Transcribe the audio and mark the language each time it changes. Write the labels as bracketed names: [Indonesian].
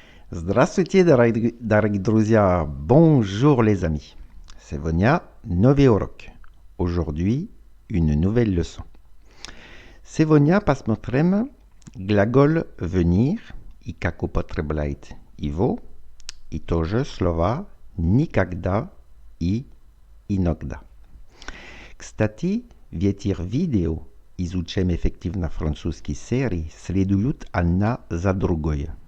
[Russian] Здравствуйте, дорогие друзья. [French] Bonjour les amis. [Russian] Сегодня новый урок. [French] Aujourd'hui, une nouvelle leçon. [Russian] Сегодня посмотрим глагол venir и как употреблять его, и тоже слова никогда и иногда. Кстати, в этих видео изучаем эффективно французские серии следуют одна за другой.